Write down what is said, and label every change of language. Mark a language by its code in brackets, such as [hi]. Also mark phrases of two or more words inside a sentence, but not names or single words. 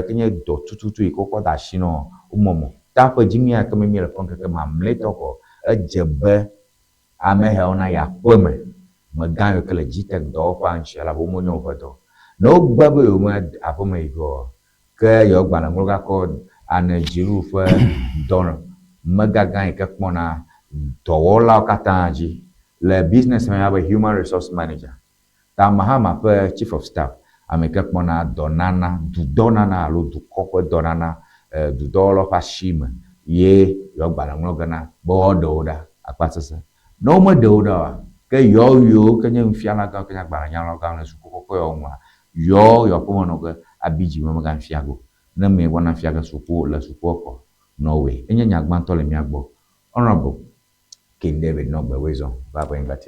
[ee] ke nye dɔ tututu yi ke wokɔ da asi nɔ womɔmɔ ta ƒe dzi mia ke mi le ƒe ŋkeke mamlɛtɔ kɔ edze be ameheawo na ya aƒeme megã yiwo ke le GTech dɔwɔƒea ŋuti elabe womenye woƒe dɔ ne wogbe be yewo me aƒeme yi o ke yewo gbalẽ ŋlɔ gakɔ ane dziɖuɖu ƒe dɔ megagã yi ke kpɔna dɔwɔlawo katã dzi le business me abe [en] human resource manager [ee] ta mahama ƒe [en] chief of staff [ee] ame ke kpɔna dɔnana dudɔnana alo dukɔ ƒe dɔnana dudɔwɔlawo ƒe asi me ye yewo gbalẽ ŋlɔ gena be woaɖewo ɖa akpasese ne womeɖewo ɖa oa ke yewo ke nye nufiala gãwo ke nye gbalẽnyala gãwo le suku kɔkɔ yawo ŋua yewo ƒe menɔ ge abi dzi me megafia go ne me wɔna fia ge suku le sukua kɔ nɔwe enye nyagbãtɔ le mia gbɔ honorable King David Nogbe Wezon va ƒe invite